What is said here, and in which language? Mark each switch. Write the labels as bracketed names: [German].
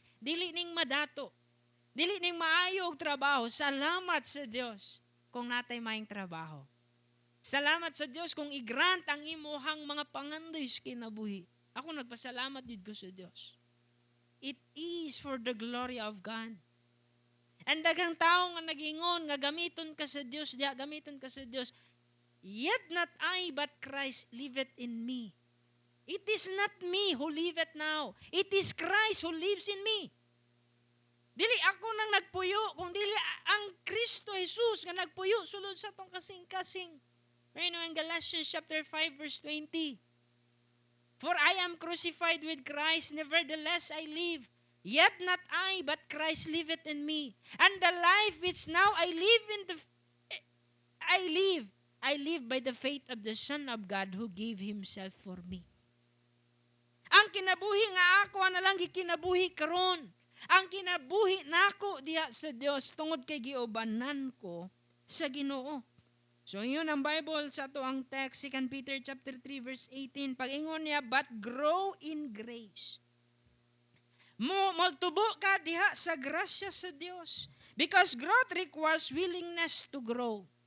[Cebuano] Dili ning madato. Dili ning maayo og trabaho. Salamat sa Dios kung natay maayong trabaho. Salamat sa Dios kung i-grant ang imuhang mga pangandoy sa kinabuhi. Ako nagpasalamat jud ko sa Dios. [English] It is for the glory of God. [Cebuano] Ang daghang tao nga nagingon nga gamiton ka sa Dios, diya gamiton ka sa Dios. [English] Yet not I, but Christ liveth in me. It is not me who liveth now. It is Christ who lives in me. [Cebuano] Dili ako nang nagpuyo, kung dili ang Kristo Jesus nga nagpuyo sulod sa tong kasing-kasing. Ayun ang Galatians [English] chapter 5 verse 20. For I am crucified with Christ, nevertheless I live. Yet not I, but Christ liveth in me. And the life which now I live by the faith of the Son of God who gave Himself for me. [Cebuano] Ang kinabuhi nga ako na lang gikinabuhi karon. Ang kinabuhi nako diha sa Dios tungod kay giobanan ko sa Ginoo. So yun ang Bible sa ato ang text 2 Peter [English] chapter 3 verse 18. [Cebuano] Pag-ingon niya, [English] but grow in grace. [Cebuano] Magtubo ka diha sa grasya sa Dios. [English] Because growth requires willingness to grow.